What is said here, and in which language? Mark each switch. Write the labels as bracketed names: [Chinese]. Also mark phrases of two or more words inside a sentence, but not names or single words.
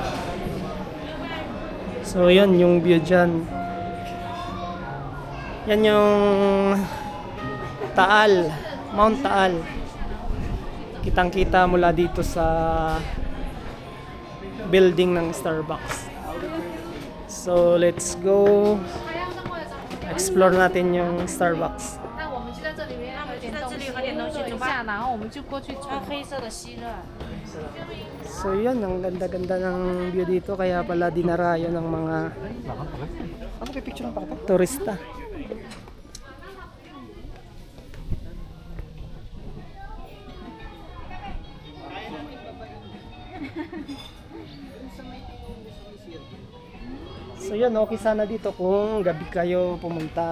[Filipino] So yun, yung view dyan. Yan yung Taal, Mount Taal. Kitang kita mula dito sa building ng Starbucks. [English] So let's go explore [Filipino] natin yung [English] Starbucks. [Chinese] 那我们就在这里面喝点东西，喝一下，然后我们就过去穿黑色的吸热。 [Filipino] So yun, ang ganda-ganda ng view dito, kaya pala dinarayo ng mga turista. So yun, okay sana dito kung gabi kayo pumunta.